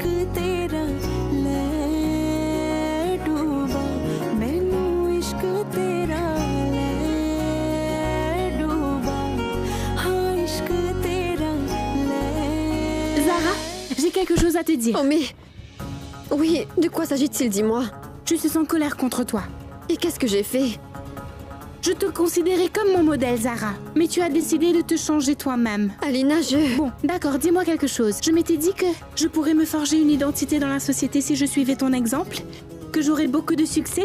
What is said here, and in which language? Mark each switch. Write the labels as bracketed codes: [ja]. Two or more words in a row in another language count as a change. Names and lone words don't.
[pa] ਤੇਰਾ ਲੈ ਡੁੱਬਾ ਮੈਨੂੰ ਇਸ਼ਕ ਤੇਰਾ ਲੈ ਡੁੱਬਾ ਹਾਂ ਇਸ਼ਕ ਤੇਰਾ ਲੈ [fr] Zara, j'ai quelque chose à te dire. Oh mais... Oui, de quoi s'agit-il, dis-moi? Je suis en colère contre toi. Et qu'est-ce que j'ai fait? Je te considérais comme mon modèle, Zara. Mais tu as décidé de te changer toi-même. Alina, Bon, d'accord, dis-moi quelque chose. Je m'étais dit que je pourrais me forger une identité dans la société si je suivais ton exemple, que j'aurais beaucoup de succès.